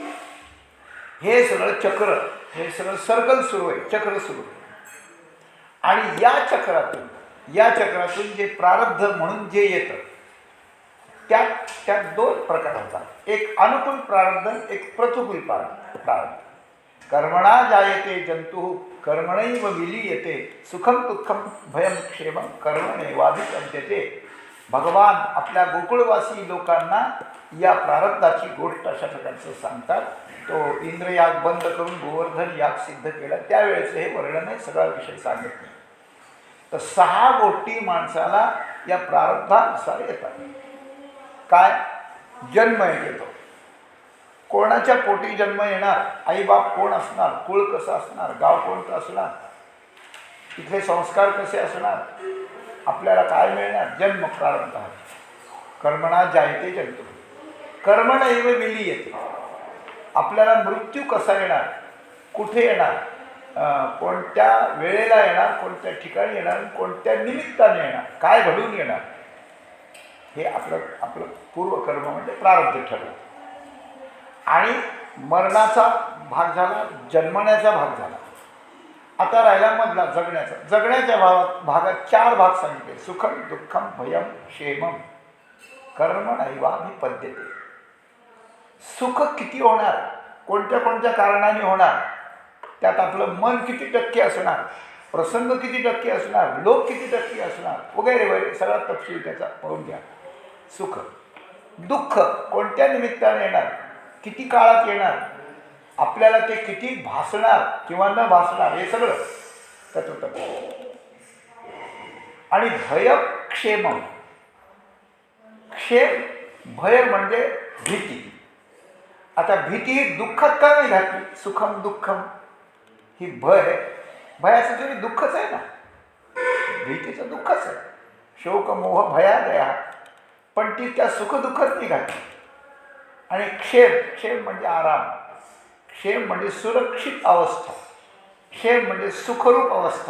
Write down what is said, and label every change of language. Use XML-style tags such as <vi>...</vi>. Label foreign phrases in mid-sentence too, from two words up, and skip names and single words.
<mr>हे सगळं चक्र, हे सगळं सर्कल सुरू आहे, चक्र सुरू आहे. आणि या चक्रातून जे प्रारब्ध म्हणून जे येतं, त्यात 2 प्रकार होतात. एक अनुकूल प्रारब्ध, एक प्रतिकूल प्रारब्ध.</mr> <sa>कर्मणा जायते जंतु कर्मणैव विलीयते, सुखम दुःखम भयम क्षेमम कर्मणैवाभिपद्यते.</sa> <mr>भगवान आपल्या गोकुळवासी लोकांना या प्रारब्धाची गोष्ट अशा प्रकारचं सांगतात. तो इंद्रयाग बंद करून गोवर्धन याग सिद्ध केला, त्यावेळेचं हे वर्णन आहे, सगळा विषय सांगत नाही. तर 6 गोष्टी माणसाला या प्रारब्धानुसार येतात. काय? जन्म येतो, कोणाच्या पोटी जन्म येणार, आईबाप कोण असणार, कुळ कसं असणार, गाव कोणतं असणार, इथले संस्कार कसे असणार, आपल्याला काय मिळणार, जन्म प्रारब्ध आहे.</mr> <sa>कर्मणा जायते जंतु कर्मणैव विलीयते.</sa> <mr>आपल्याला मृत्यू कसा येणार, कुठे येणार, कोणत्या वेळेला येणार, कोणत्या ठिकाणी येणार, कोणत्या निमित्ताने येणार, काय घडून येणार, हे आपलं पूर्वकर्म म्हणजे प्रारब्ध ठरलं. आणि मरणाचा भाग झाला, जन्मण्याचा भाग झाला. आता राहिला मधला जगण्याचा. जगण्याच्या भागात 4 भाग सांगितले,</mr> <sa>सुखम दुःखम भयम क्षेमम कर्मणैवाभिपद्यते.</sa> <mr>सुख किती होणार, कोणत्या कोणत्या कारणाने होणार, त्यात आपलं मन किती टक्के असणार, प्रसंग किती टक्के असणार, लोक किती टक्के असणार, वगैरे वगैरे सगळा तपशील त्याचा पाहून घ्या. सुख. दुःख कोणत्या निमित्ताने येणार, किती काळात येणार, आपल्याला ते किती भासणार किंवा न भासणार, हे सगळं त्याचं तपशील. आणि भय क्षेम. क्षेम, भय म्हणजे भीती. आता भीती ही दुःखात का नाही घातली,</mr> <sa>सुखम दुःखम,</sa> <mr>ही भयाचं तरी दुःखच आहे ना, भीतीचं दुःखच आहे.</mr> <sa>शोक मोह भयादया,</sa> <mr>पण ती त्या सुखदुःखात नाही घातली. आणि क्षेम म्हणजे आराम, क्षेम म्हणजे सुरक्षित अवस्था, क्षेम म्हणजे सुखरूप अवस्था.</mr>